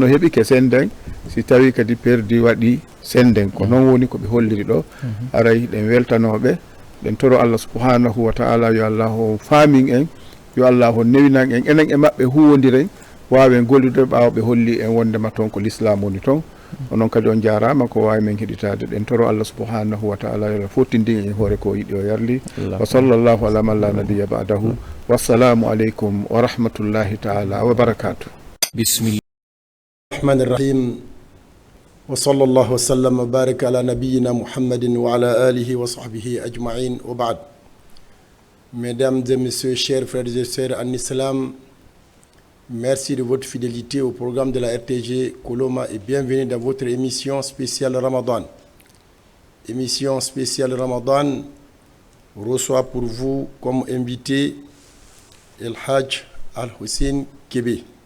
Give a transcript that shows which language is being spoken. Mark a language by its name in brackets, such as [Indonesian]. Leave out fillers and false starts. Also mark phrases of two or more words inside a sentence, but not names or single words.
[Fula] heeɓi ke senden si tawi kadi perdi waɗi senden ko noon woni koɓe holliri ɗo aray ɗen weltanoɓe ɗen toro [Arabic] الله سبحانه وتعالى [Fula] yo Allah o faamin en yo Allah o newinan en enen e maɓɓe huwodiren wawen gollude ɓawo ɓe holli en wondema toon ko l'islam woni toon onon kadi on jarama ko wawi men heɗitade ɗen toro [Arabic] الله سبحانه وتعالى [Fula] yo Allah fottindin en hoore ko yiɗi o yarli [Arabic] وصلى الله على من لا نبي بعده والسلام عليكم ورحمة الله تعالى وبركاته. بسم الله الرحمن الرحيم وصلى الله وسلم وبارك على نبينا محمد وعلى آله وصحبه أجمعين وبعد. [French] Mesdames et messieurs, chers frères et sœurs en islam, merci de votre fidélité au programme de la RTG Koloma et bienvenue dans votre émission spéciale Ramadan. Émission spéciale Ramadan reçoit pour vous comme invité El Hajj Al-Hussein Kébé.